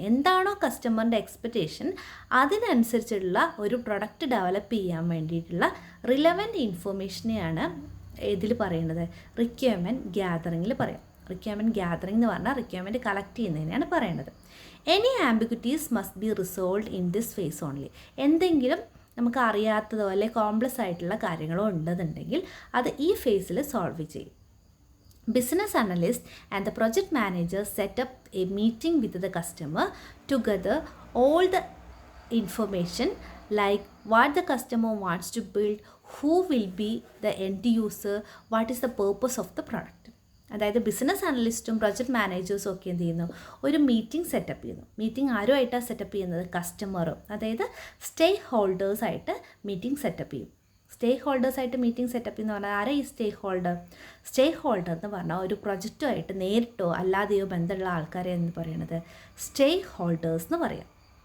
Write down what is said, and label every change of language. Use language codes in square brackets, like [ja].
[ml] എന്താണോ കസ്റ്റമറിൻ്റെ എക്സ്പെക്റ്റേഷൻ അതിനനുസരിച്ചുള്ള ഒരു പ്രൊഡക്റ്റ് ഡെവലപ്പ് ചെയ്യാൻ വേണ്ടിയിട്ടുള്ള റിലവൻറ്റ് ഇൻഫർമേഷനെയാണ് ഇതിൽ പറയുന്നത്, റിക്വയർമെൻറ്റ് ഗ്യാതറിങ്ങിൽ പറയാം. റിക്വയർമെൻറ്റ് ഗ്യാതറിംഗ് എന്ന് പറഞ്ഞാൽ റിക്വയർമെൻറ്റ് കളക്ട് ചെയ്യുന്നതിനാണ് പറയുന്നത്. [en] Any ambiguities must be resolved in this phase only. [ml] എന്തെങ്കിലും നമുക്ക് അറിയാത്തതോ അല്ലെങ്കിൽ കോംപ്ലക്സ് ആയിട്ടുള്ള കാര്യങ്ങളോ ഉണ്ടെന്നുണ്ടെങ്കിൽ അത് ഈ ഫേസിൽ സോൾവ് ചെയ്യും. [en] Business analyst and the project manager set up a meeting with the customer to gather all the information like what the customer wants to build, who will be the end user, what is the purpose of the product. [ml] അതായത് business അനലിസ്റ്റും project മാനേജേഴ്സും ഒക്കെ എന്ത് ചെയ്യുന്നു, ഒരു meeting setup ചെയ്യുന്നു. Meeting ആരുമായിട്ടാണ് setup ചെയ്യുന്നത്? കസ്റ്റമറും, അതായത് സ്റ്റേക്ക് ഹോൾഡേഴ്സായിട്ട് meeting setup ചെയ്യും. സ്റ്റേക്ക് ഹോൾഡേഴ്സായിട്ട് meeting setup ചെയ്യുന്ന പറഞ്ഞാൽ ആരാ ഈ സ്റ്റേക്ക് ഹോൾഡർ? സ്റ്റേക്ക് ഹോൾഡർ എന്ന് പറഞ്ഞാൽ ഒരു പ്രൊജക്റ്റുമായിട്ട് നേരിട്ടോ അല്ലാതെയോ ബന്ധമുള്ള ആൾക്കാരെ എന്ന് പറയുന്നത് സ്റ്റേക്ക് ഹോൾഡേഴ്സ് എന്ന് പറയാം.